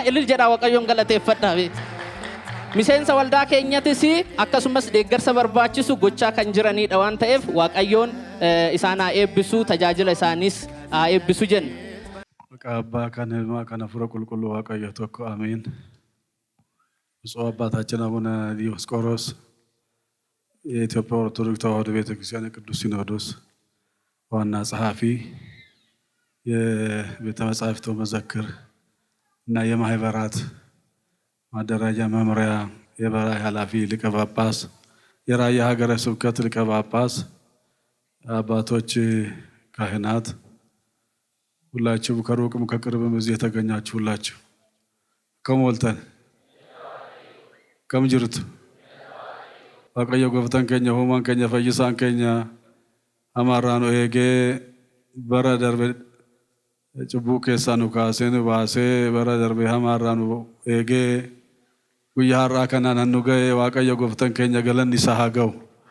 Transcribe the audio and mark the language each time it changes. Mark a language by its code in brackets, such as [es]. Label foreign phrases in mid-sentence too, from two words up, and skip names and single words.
[om] Ilil jedhaa Waaqayyoon galateeffadhaa. Miseensa waldaa keenyatis akkasumas deeggarsa barbaachisu gochaa kan jiranidha waan ta'eef Waaqayyoon isaan haa eebbisu tajaajila isaanis haa eebbisu jenna. Maqaa Abbaa kan Ilmaa kan Hafuura Qulqulluu Waaqayyo tokko ameen. [am] ብፁዕ አባታችን አቡነ ዲዮስቆሮስ የኢትዮጵያ ኦርቶዶክስ ተዋሕዶ ቤተክርስቲያን ቅዱስ ሲኖዶስ ዋና ጸሐፊ፣ የቤተ መጻሕፍት መዘክር እና የማህበራት ማደራጃ መምሪያ የበላይ ኃላፊ ሊቀ ጳጳስ፣ የራያ ሀገረ ስብከት ሊቀ ጳጳስ፣ አባቶች፣ ካህናት ሁላችሁ ከሩቅም ከቅርብም እዚህ የተገኛችሁ ሁላችሁ ከሞልተን [om] Kam jirtu Waaqayyo gooftaan keenya uumaan keenya fayyisaan keenya amaarraa nu eegee bara darbe cubbuu keessaa nu kaasee nu baasee bara darbe hamaarraa nu eegee guyyaa har'aa kanaan hannu ga'e Waaqayyo gooftaan keenya galanni isaa haa ga'u.